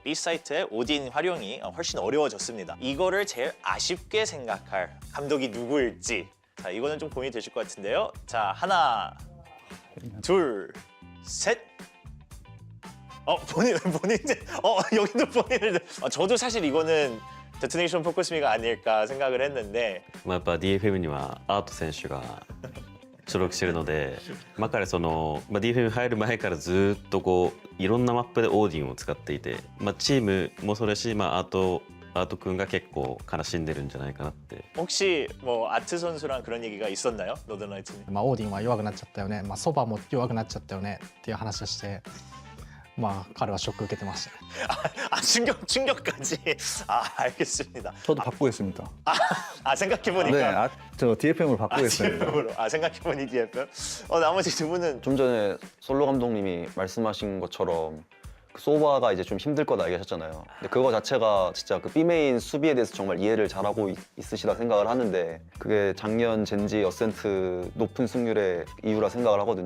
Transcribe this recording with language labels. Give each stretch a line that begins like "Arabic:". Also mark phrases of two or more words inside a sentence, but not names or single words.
Korean: B 사이트의 오딘 활용이 훨씬 어려워졌습니다. 이거를 제일 아쉽게 생각할 감독이 누구일지. 자, 이거는 좀 고민이 되실 것 같은데요. 자, 하나, 둘, 셋. 본인 여기도 본인을. 저도 사실 이거는 데토네이션 포커스미가 아닐까 생각을 했는데.
Japanese: やっぱ DFM にはアート選手が所属してるので、彼DFM 入る前からずっといろんなマップでオーディンを使っていて、チームもそうだし、アート君が結構悲しんでるんじゃないかなって。
Korean: 혹시 뭐 아트 선수랑 그런 얘기가 있었나요? 노던라이트님?
Japanese: オーディンは弱くなっちゃったよね、ソバも弱くなっちゃったよねっていう話をして、彼はショック受けてましたね。
Korean: 충격까지. 알겠습니다. 저도 바꾸겠습니다. 생각해보니까. 네, 저 DFM으로 바꾸겠습니다. 생각해보니 DFM. 나머지 두 분은 좀 전에 솔로 감독님이 말씀하신 것처럼 그 소바가 이제 좀 힘들 거다 얘기하셨잖아요. 근데 그거 자체가 진짜 그 B메인 수비에 대해서 정말 이해를 잘하고 있으시다 생각을 하는데 그게 작년 젠지 어센트 높은 승률의 이유라 생각을 하거든요.